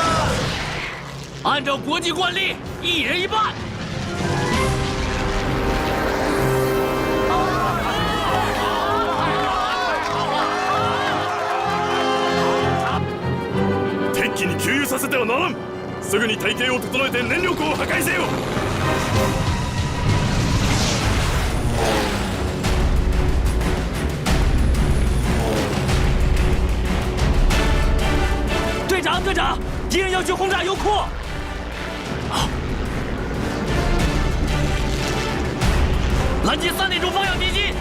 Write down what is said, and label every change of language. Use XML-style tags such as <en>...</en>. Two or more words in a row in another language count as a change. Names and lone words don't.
<zh>按照国际惯例，一人一半。</zh> <ja>敵機に給油させてはならん。すぐに隊形を整えて燃料庫を破壊せよ。</ja> <zh>队长，队长，敌人要去轰炸油库。拦截3点钟方向敌机！</zh>